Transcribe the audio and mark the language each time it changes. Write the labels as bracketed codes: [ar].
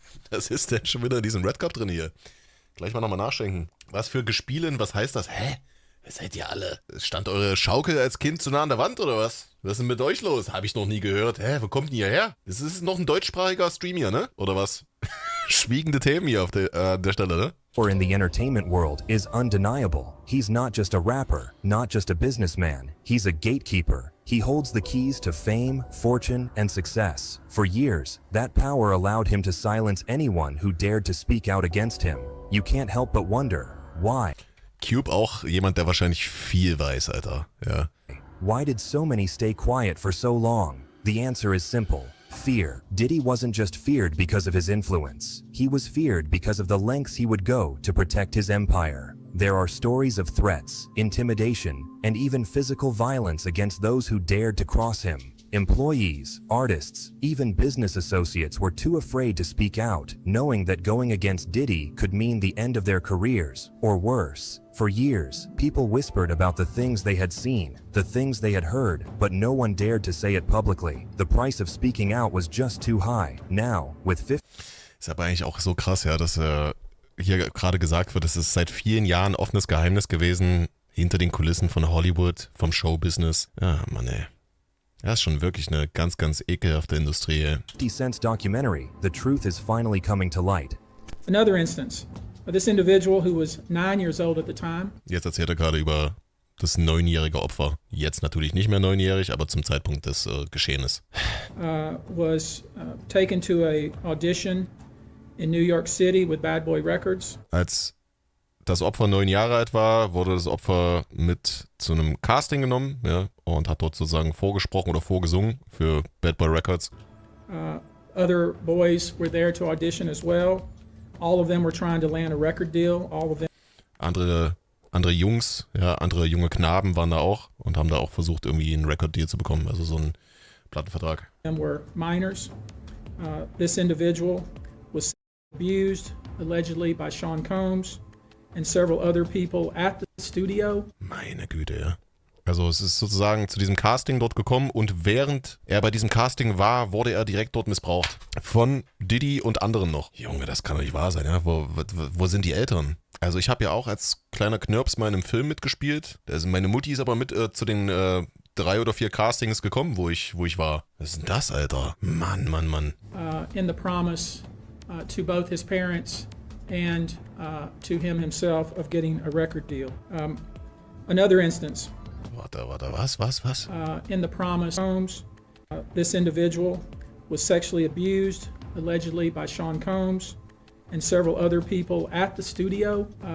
[de] Was ist denn schon wieder in diesem Red Cup drin hier? Gleich mal nochmal nachschenken. Was für Gespielen, was heißt das? Hä? Wer seid ihr alle? Stand eure Schaukel als Kind zu nah an der Wand oder was? Was ist denn mit euch los? Habe ich noch nie gehört. Hä, wo kommt denn ihr her? Das ist noch ein deutschsprachiger Stream hier, ne? Oder was? Schwiegende Themen hier auf der Stelle, ne? [en] Or in the entertainment world is undeniable. He's not just a rapper, not just a businessman. He's a gatekeeper. He holds the keys to fame, fortune, and success. For years, that power allowed him to silence anyone who dared to speak out against him. You can't help but wonder, why? [de] Cube auch jemand, der wahrscheinlich viel weiß, Alter. Ja. [en] Why did so many stay quiet for so long? The answer is simple. Fear. Diddy wasn't just feared because of his influence. He was feared because of the lengths he would go to protect his empire. There are stories of threats, intimidation, and even physical violence against those who dared to cross him. Employees, artists, even business associates were too afraid to speak out, knowing that going against Diddy could mean the end of their careers, or worse. For years, people whispered about the things they had seen, the things they had heard, but no one dared to say it publicly. The price of speaking out was just too high. Now, with 50... [de] Ist aber eigentlich auch so krass, ja, dass hier gerade gesagt wird, es ist seit vielen Jahren offenes Geheimnis gewesen, hinter den Kulissen von Hollywood, vom Showbusiness. Ja, Mann, ey. Das ist schon wirklich eine ganz, ganz ekelhafte Industrie. [en] 50 Cent's documentary, the truth is finally coming to light. Another instance. This individual who was 9 years old at the time. [de] Jetzt erzählt er gerade über das 9-jährige Opfer. Jetzt natürlich nicht mehr 9-jährig, aber zum Zeitpunkt des Geschehens. [en] Was taken to a audition in New York City with Bad Boy Records. [de] Als das Opfer 9 Jahre alt war, wurde das Opfer mit zu einem Casting genommen, ja, und hat dort sozusagen vorgesprochen oder vorgesungen für Bad Boy Records. [en] Other boys were there to audition as well. All of them were trying to land a record deal. All of them. [de] Andere Jungs, ja, andere junge Knaben waren da auch und haben da auch versucht, irgendwie einen Record Deal zu bekommen, also so einen Plattenvertrag. [en] Them were minors. This individual was abused allegedly by Sean Combs and several other people at the studio. [de] Meine Güte, ja. Also es ist sozusagen zu diesem Casting dort gekommen und während er bei diesem Casting war, wurde er direkt dort missbraucht. Von Diddy und anderen noch. Junge, das kann doch nicht wahr sein, ja? Wo sind die Eltern? Also ich habe ja auch als kleiner Knirps mal in einem Film mitgespielt. Also meine Mutti ist aber mit zu den 3 oder 4 Castings gekommen, wo ich war. Was ist denn das, Alter? Mann. [en] In the promise to both his parents and to him himself of getting a record deal. Another instance. [de] Warte, was? [en] In the promise homes, this individual was sexually abused, allegedly by Sean Combs and several other people at the studio.